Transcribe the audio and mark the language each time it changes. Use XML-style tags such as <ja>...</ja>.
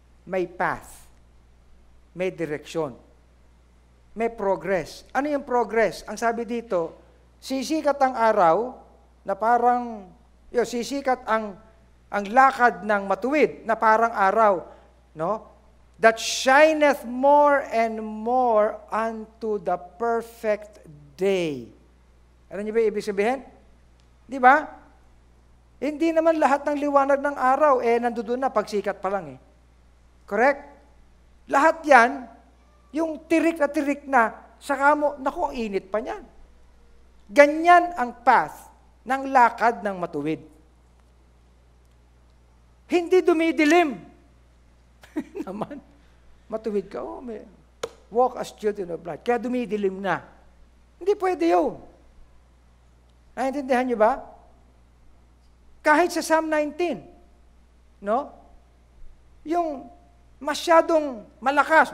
<tl>May path. May direction. May progress. Ano yung progress? Ang sabi dito, sisikat ang araw na parang, sisikat ang lakad ng matuwid na parang araw, no?</tl> <en>That shineth more and more unto the perfect day.</en> <tl>Ano niyo ba ibig sabihin? Di ba? Hindi naman lahat ng liwanag ng araw, nandoon na pagsikat pa lang Correct? Lahat yan, yung tirik na, saka mo, naku, ang init pa niyan. Ganyan ang path ng lakad ng matuwid. Hindi dumidilim. Naman, matuwid ka, may</tl> <en>walk as children of light.</en> <tl>Kaya dumidilim na. Hindi pwede yun. Naintindihan niyo ba? Kahit sa Psalm 19, no? Yung masyadong malakas.</tl>